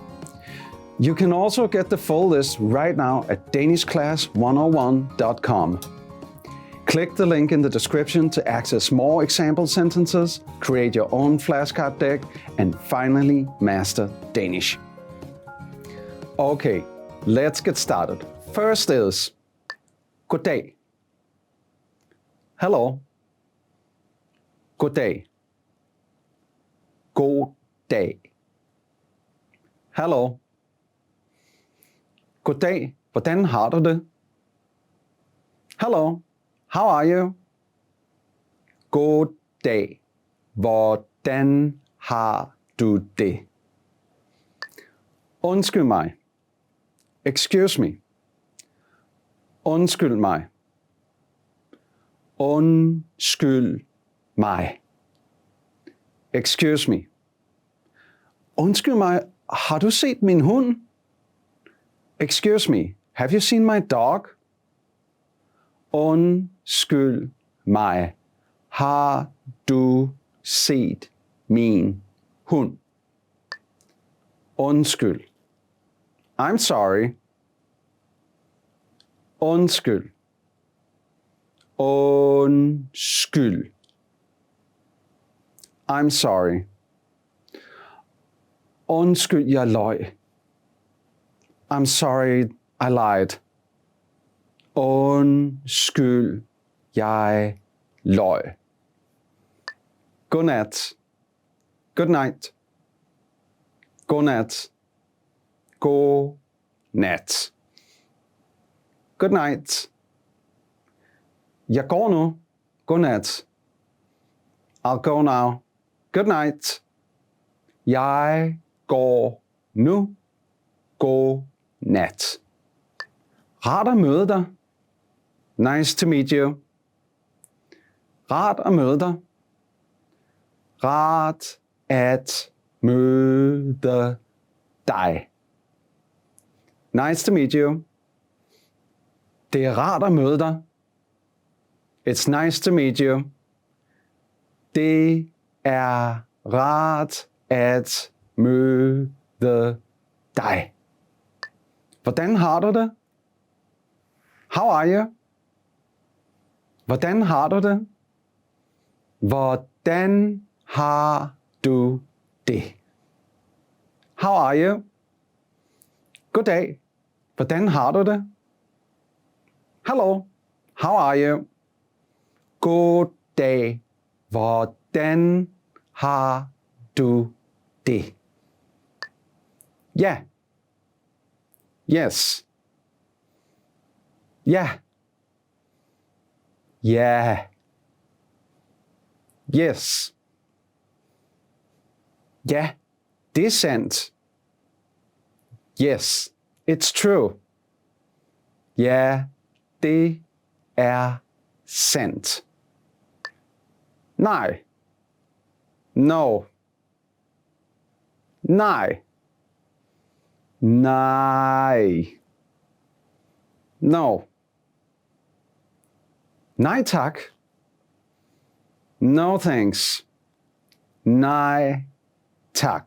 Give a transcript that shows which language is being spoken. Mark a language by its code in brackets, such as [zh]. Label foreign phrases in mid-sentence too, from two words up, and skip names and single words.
[en] You can also get the full list right now at danishclass101.com. Click the link in the description to access more example sentences, create your own flashcard deck, and finally master Danish. Okay, let's get started. First is goddag. Hello. [da] Goddag. God dag. [en] Hello. Goddag. [da] Hvordan har du det? [en] Hello. How are you? [da] God dag. Hvordan har du det? Undskyld mig. [en] Excuse me. [da] Undskyld mig. Undskyld mig. [en] Excuse me. [da] Undskyld mig, har du set min hund? [en] Excuse me, have you seen my dog? [da] Undskyld mig, har du set min hund? Undskyld. [en] I'm sorry. [da] Undskyld. Undskyld. [en] I'm sorry. [da] Undskyld, jeg løj. [en] I'm sorry, I lied. [da] Undskyld, jeg løj. [en] Godnat. Good night. [da] Godnat. God nat. [en] Good night. [da] Jeg går nu. Godnat. [en] I'll go now. Good night. [da] Jeg går nu. God nat. Rart at møde dig. [en] Nice to meet you. [da] Rart at møde dig. Rart at møde dig. [en] Nice to meet you. [da] Det er rart at møde dig. [en] It's nice to meet you. [da] Det er rart at møde dig. Hvordan har du det? [en] How are you? [da] Hvordan har du det? Hvordan har du det? [en] How are you? [da] Goddag. Hvordan har du det? [en] Hello. How are you? [da] Goddag. Hvordan har du det? Ja. Yes. Ja. Ja. Yes. Ja, det er sandt. [en] Yes, it's true. [da] Ja, det er sandt. Nej. [en] No. [da] Nej. Nej. No. Nej tak. [en] No thanks. [da] Nej tak.